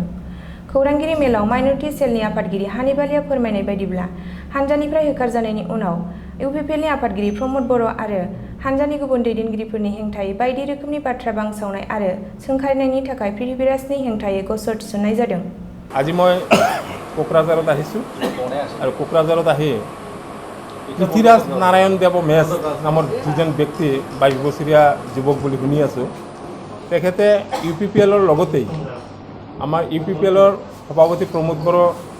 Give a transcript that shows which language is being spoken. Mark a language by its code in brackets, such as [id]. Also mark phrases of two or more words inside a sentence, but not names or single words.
[brx] खौरांगिरि मेलाव माइनरिटि सेलनि आफादगिरि हानिफ आलीआ फोरमायनाय बायदिब्ला हान्जानिफ्राय होखारजानायनि उनाव इउपिपिएलनि आफादगिरि प्रमद बर' आरो हान्जानि गुबुन दैदेनगिरिफोरनि हेंथायै बायदि रोखोमनि बाथ्रा बांसावनाय आरो सोंखारिनायनि थाखाय पृथ्वीराजनि हेंथायै गसर थिसननाय जादों। [as] আজি মই কোকৰাঝাৰত আহিছোঁ আৰু কোকৰাঝাৰত আহি পৃথ্বীৰাজ নাৰায়ণ দেৱ মেচ নামৰ যিজন ব্যক্তি 22 বছৰীয়া যুৱক বুলি শুনি আছোঁ, তেখেতে ইউপিপিএলৰ লগতেই আমাৰ ইউপিপিএলৰ সভাপতি প্ৰমোদ বড়োৰ